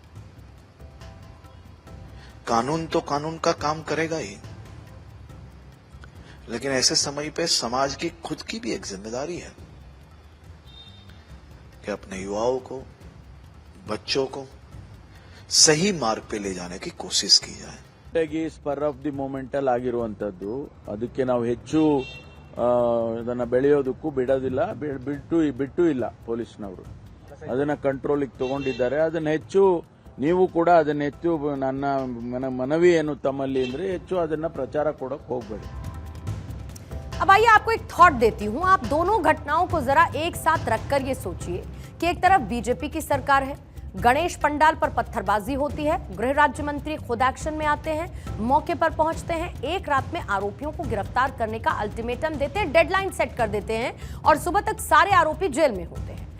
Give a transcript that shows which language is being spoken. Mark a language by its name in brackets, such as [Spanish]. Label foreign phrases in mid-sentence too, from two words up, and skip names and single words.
[Hindi] कानून तो कानून का काम करेगा ही, लेकिन ऐसे समय पे समाज की खुद की भी एक जिम्मेदारी है कि अपने युवाओं को, बच्चों को सही मार्ग पे ले जाने की कोशिश की जाए। [English] spur of the moment [Kannada] ಆಗಿರುವಂತದ್ದು, ಅದಕ್ಕೆ ನಾವು ಹೆಚ್ಚು ಅದನ್ನ ಬೆಳೆಯೋದಕ್ಕೂ ಬಿಡೋದಿಲ್ಲ, ಬಿಟ್ಟು ಇಲ್ಲ ಪೊಲೀಸ್ನವರು ಅದನ್ನ ಕಂಟ್ರೋಲಿಗೆ ತಗೊಂಡಿದ್ದಾರೆ। ಅದನ್ನ ಹೆಚ್ಚು ನೀವು ಕೂಡ ಅದನ್ನ ಹೆಚ್ಚು ನನ್ನ ಮನವಿ ಏನು ತಮ್ಮಲ್ಲಿ ಅಂದ್ರೆ ಹೆಚ್ಚು ಅದನ್ನ ಪ್ರಚಾರ ಕೊಡಕ್ಕೆ ಹೋಗಬೇಡಿ। [Hindi] अब आइए आपको एक थॉट देती हूं। आप दोनों घटनाओं को जरा एक साथ रखकर ये सोचिए कि एक तरफ बीजेपी की सरकार है, गणेश पंडाल पर पत्थरबाजी होती है, गृह राज्य मंत्री खुद एक्शन में आते हैं, मौके पर पहुंचते हैं, एक रात में आरोपियों को गिरफ्तार करने का अल्टीमेटम देते हैं, [English] deadline set [Hindi] कर देते हैं और सुबह तक सारे आरोपी जेल में होते हैं।